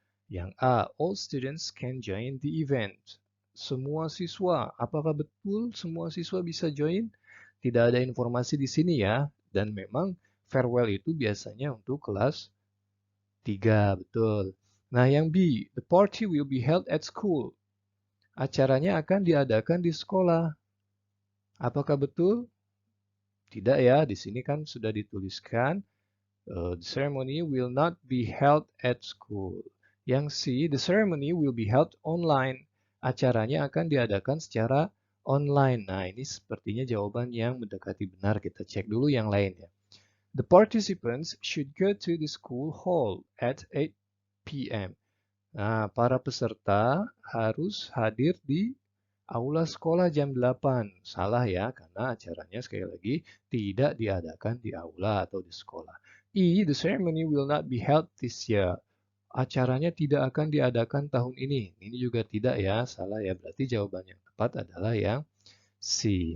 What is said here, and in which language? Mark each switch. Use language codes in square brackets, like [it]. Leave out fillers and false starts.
[id] Yang [en] A, all students can join the event. [id] Semua siswa, apakah betul semua siswa bisa join? Tidak ada informasi di sini ya. Dan memang farewell itu biasanya untuk kelas 3, betul. Nah, yang [en] B, the party will be held at school. [id] Acaranya akan diadakan di sekolah. Apakah betul? Tidak ya, di sini kan sudah dituliskan, [en] the ceremony will not be held at school. [id] Yang [en] C, the ceremony will be held online. [id] Acaranya akan diadakan secara online. Nah, ini sepertinya jawaban yang mendekati benar. Kita cek dulu yang lainnya. [en] The participants should go to the school hall at 8 p.m. [id] Nah, para peserta harus hadir di aula sekolah jam 8. Salah ya, karena acaranya sekali lagi tidak diadakan di aula atau di sekolah. [en] E, the ceremony will not be held this year. [id] Acaranya tidak akan diadakan tahun ini. Ini juga tidak ya, salah ya. Berarti jawaban yang tepat adalah yang C.